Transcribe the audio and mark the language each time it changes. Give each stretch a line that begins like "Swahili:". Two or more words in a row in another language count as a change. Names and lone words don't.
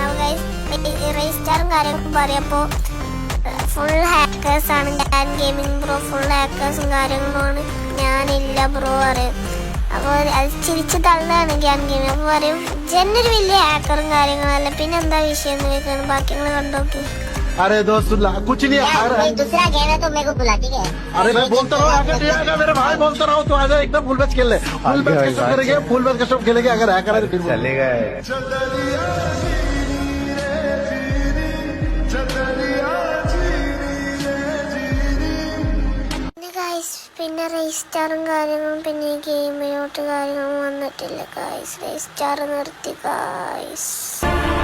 Malayalam: അപ്പൊ ഗായ്സ് റെജിസ്റ്റാറും കാര്യങ്ങളും പറയപ്പോ
English: full hackers
Malayalam: ആണ്. ക്യാൻ ഗെയിമിംഗ് ബ്രോ
English: full hackers
Malayalam: കാര്യങ്ങളുമാണ്. ഞാനില്ല ബ്രോ പറയും. അപ്പോൾ അത് ചിരിച്ച് തള്ളാണ് ക്യാൻ ഗെയിമിംഗ്. അപ്പോൾ പറയും ജെന്നൊരു വലിയ ഹാക്കറും കാര്യങ്ങളല്ല, പിന്നെ എന്താ വിഷയം എന്ന് ചോദിക്കണം. ബാക്കി നിങ്ങൾ കണ്ടോക്കി.
Hindi: अरे दोस्त कुछ नहीं कोई दूसरा गेम है तो मेरे को बुला, ठीक है? अरे मैं बोलता रहा हूँ आगे मेरे भाई बोलता रहा हूँ तो आजा एकदम
English: full match
Hindi: खेल ले.
English: full match custom
Hindi: करेंगे,
English: full match custom
Hindi: खेलेंगे. अगर हैकर है तो फिर चलेगा.
Malayalam: പിന്നെ രജിസ്റ്റാറും കാര്യങ്ങളും പിന്നെ ഗെയിമിലോട്ട് കാര്യങ്ങളും വന്നിട്ടില്ല ഗായ്സ്. രജിസ്റ്റാർ നിർത്തി ഗായ്സ്.